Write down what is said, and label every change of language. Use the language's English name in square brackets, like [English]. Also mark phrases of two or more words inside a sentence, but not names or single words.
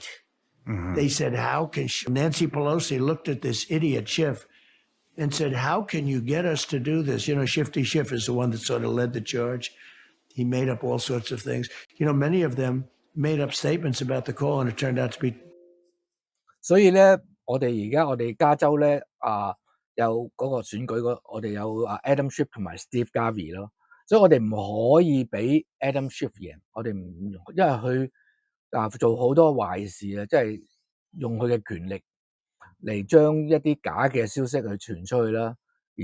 [English] Mm-hmm. They said, how can Nancy Pelosi looked at this idiot Schiff and said, how can you get us to do this? You know, Shifty Schiff is the one that sort of led the charge. He made up all sorts of things. You know, many of them made up statements about the call, and it turned out to be. [Cantonese] 所以咧，我哋加州咧有嗰個選舉我哋有Adam Schiff 同埋 Steve Garvey 咯，所以我哋唔可以俾 Adam Schiff 贏，我哋唔容，因為佢做好多壞事啊，即係用佢嘅權力嚟將一啲假嘅消息去傳出去啦，而